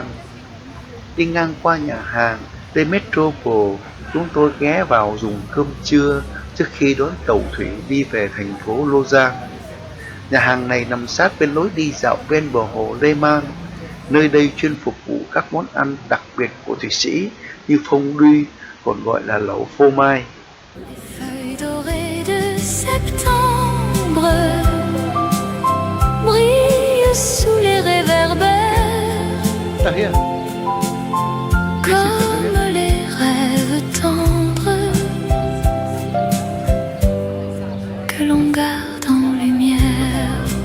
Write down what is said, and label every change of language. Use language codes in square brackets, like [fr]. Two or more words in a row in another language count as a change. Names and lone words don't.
[vi] Đi ngang qua nhà hàng The Metropole, chúng tôi ghé vào dùng cơm trưa trước khi đón tàu thủy đi về thành phố Lausanne. Nhà hàng này nằm sát bên lối đi dạo ven bờ hồ Le Mans. Nơi đây chuyên phục vụ các món ăn đặc biệt của Thụy Sĩ như phông đuy, còn gọi là lẩu phô mai. [fr] Feuilles dorées de septembre brillent sous les réverbères comme les rêves tendres que l'on garde en lumière.